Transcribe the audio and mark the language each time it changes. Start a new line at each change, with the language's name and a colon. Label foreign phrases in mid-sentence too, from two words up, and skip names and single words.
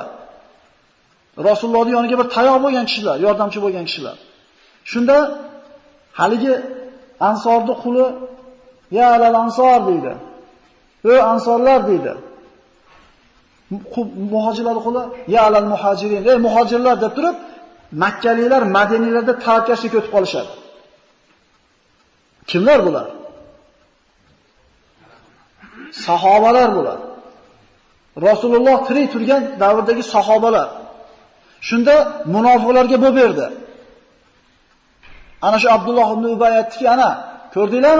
Uzbek: Rasulullohning yoniga bir tayoq bo'lgan kishilar, yordamchi bo'lgan kishilar. Shunda haligi ansorning quli
Arabic: "Ya alal ansor"
Uzbek: deydi. "Ey ansorlar" deydi. Muhojirlarning quli
Arabic: "Ya alal muhajirin",
Uzbek: "Ey muhojirlar" deb turib, Makkaliklar Madinalarda tavakkashlik o'tib qolishadi. Kimlar bular? Sahobalar bular. Rasululloh tirik turgan davrdagi sahobalar. Shunda munofiqlarga bo'p berdi. Ana shu Abdulloh ibn Ubay aytdiki, "Ana, ko'rdinglarmi?"